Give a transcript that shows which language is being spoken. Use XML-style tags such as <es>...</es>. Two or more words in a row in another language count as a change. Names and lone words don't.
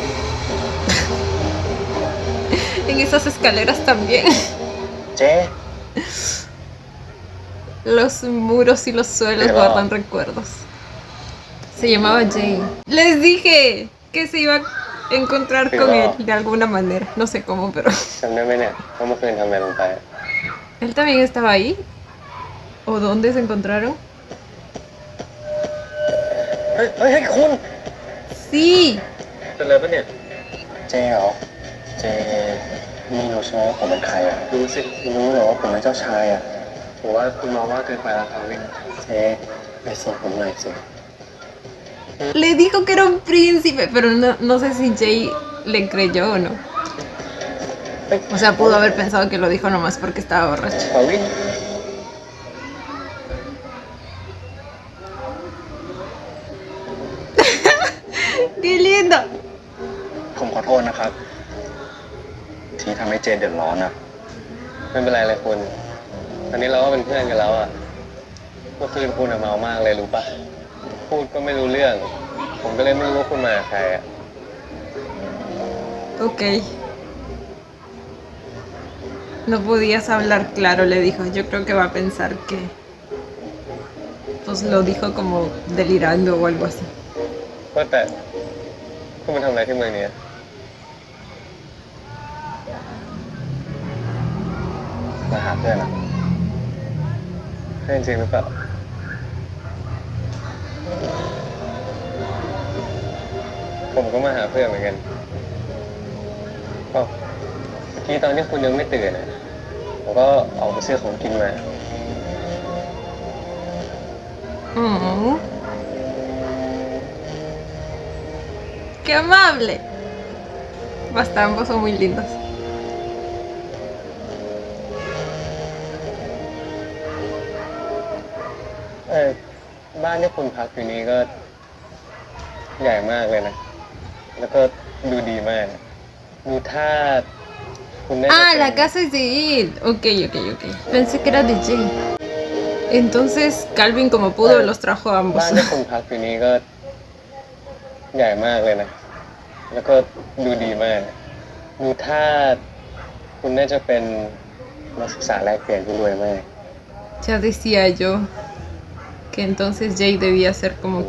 <es>En esas escaleras también.</es> <th>เจ๊</th> <es>Los muros y los suelos Pero- guardan recuerdos. Se llamaba Jane. Les dije que se iba a encontrar con él de alguna manera. No sé cómo, pero</es> <th>จำได้ไหมเนี่ยว่าเมื่อคืนทำอะไรลงไป</th> <es>él también estaba ahí. ¿O dónde se encontraron?</es> <th>เฮ้ยคุณ</th> <es>Sí.</es> <th>เป็นอะไรปะเนี่ย เจ๊เหรอ เจ๊ไม่รู้ใช่ไหมว่าผมเป็นใครอ่ะรู้สิรู้เหรอว่าผมเป็นเจ้าชายอ่ะผมว่าคุณมองว่าเกินไปแล้วครับวินเจ๊ไปส่งผมหน่อยสิ</th> <es>Le dijo que era un príncipe, pero no sé si Jay le creyó o no. O sea, pudo haber pensado que lo dijo nomás porque estaba borracho.</es> <th>ขอวิน</th> <es>¡Qué lindo!</es> <th>ผมขอโทษนะครับ ที่ทำให้เจนเดือดร้อนนะไม่เป็นไรเลยคุณตอนนี้เราก็เป็นเพื่อนกันแล้วอ่ะเมื่อคืนคุณเมามากเลยรู้ปะพูดก็ไม่รู้เรื่อง ผมก็เลยไม่รู้ว่าคุณมากับใครอ่ะ</th> <es>Ok. No podías hablar claro, le dijo. Yo creo que va a pensar que... Pues lo dijo como delirando o algo así.</es> <th>ว่าแต่คุณมาทำอะไรที่เมืองนี้มาหาเพื่อนอ่ะเพื่อนจริงหรือเปล่าผมก็มาหาเพื่อนเหมือนกันก็เมื่อกี้ตอนที่คุณยังไม่ตื่นอ่ะผมก็ออกไปซื้อของกินมา Mm.</th> <es>¡Qué amable! Basta, ambos son muy lindos.</es> <th>บ้านที่คุณพักอยู่นี้ก็ใหญ่มากเลยนะ แล้วก็ดูดีมากดูท่าคุณน่าจะ Ah, เป็น</th> <es>la casa es de él. Ok, ok, ok. Pensé que era de Jay. Entonces Calvin como pudo los trajo a</es> <th>บ้าน</th> <es>ambos.</es> <th>ที่คุณพักอยู่นี้ก็ใหญ่มากเลยนะ แล้วก็ดูดีมากดูท่าคุณน่าจะเป็นนักศึกษาแลกเปลี่ยนที่รวยมาก</th> <es>Ya decía yo que entonces Jay debía ser como que</es>